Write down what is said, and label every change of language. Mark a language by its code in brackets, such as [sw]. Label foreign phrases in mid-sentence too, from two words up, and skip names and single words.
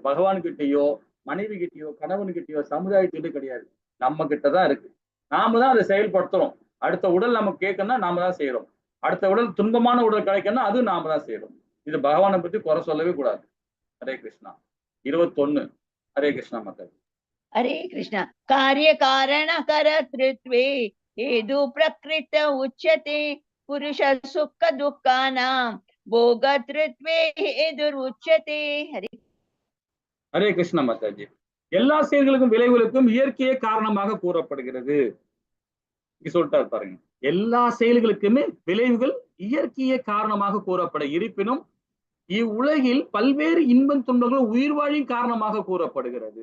[ta] பகவான் கிட்டயோ, மனைவி கிட்டயோ, கணவன் கிட்டயோ, சமுதாயத்திட்ட கிடையாது, நம்ம கிட்டதான் இருக்கு. நாம தான் அதை செயல்படுத்துறோம். அடுத்த உடல் நமக்கு கேட்கணும்னா நாம தான் செய்யறோம், அடுத்த உடல் துன்பமான உடல் கிடைக்கணும்னா அது நாம தான் செய்யறோம். இது பகவானை பத்தி குறை சொல்லவே கூடாது. ஹரே கிருஷ்ணா. 21 ஹரே கிருஷ்ணா மக்கள். [sa] हरे कृष्ण. कार्य कारण कर्तृत्वे हेतु प्रकृत उच्यते पुरुष सुख दुःखानां भोगतृत्वे हेतुरुच्यते. [ta] ஹரே கிருஷ்ணா மாதாஜி. எல்லா செயல்களுக்கும் விளைவுகளுக்கும் இயற்கையே காரணமாக கூறப்படுகிறது. சொல்லிட்டாரு பாருங்க. எல்லா செயல்களுக்குமே விளைவுகள் இயற்கையே காரணமாக கூறப்பட இருப்பினும் இவ்வுலகில் பல்வேறு இன்பம் துன்பங்கள் உயிர் வாழின் காரணமாக கூறப்படுகிறது.